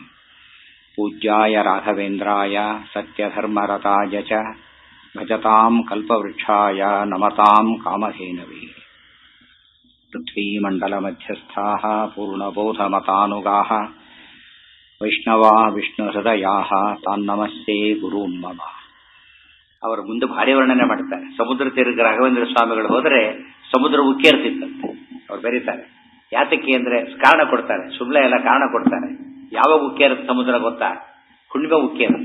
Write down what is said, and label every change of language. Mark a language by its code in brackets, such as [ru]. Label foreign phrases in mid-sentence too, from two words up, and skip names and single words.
[sa] पूज्याय राघवेन्द्राय सत्यधर्मरताय च भजताम् कल्पवृक्षाय नमताम् कामधेनवे। पृथ्वीमण्डलमध्यस्थाः पूर्णबोधमतानुगाः वैष्णवा विष्णुहृदयाः तान्नमस्ते गुरून् मम. [kn] ಅವರು ಮುಂದೆ ಭಾರಿ ವರ್ಣನೆ ಮಾಡ್ತಾರೆ. ಸಮುದ್ರ ತೀರಕ್ಕೆ ರಾಘವೇಂದ್ರ ಸ್ವಾಮಿಗಳು ಹೋದರೆ ಸಮುದ್ರ ಉಕ್ಕೇರ್ತಿತ್ತಂತೆ. ಅವ್ರು ಬರೀತಾರೆ ಯಾತಕ್ಕೆ ಅಂದ್ರೆ ಕಾರಣ ಕೊಡ್ತಾರೆ, ಸುಳ್ಳೆ ಎಲ್ಲ ಕಾರಣ ಕೊಡ್ತಾರೆ. ಯಾವಾಗ ಉಕ್ಕೇರುತ್ತೆ ಸಮುದ್ರ ಗೊತ್ತಾ? ಹುಣ್ಣಿಮೆ ಉಕ್ಕೇರುತ್ತೆ.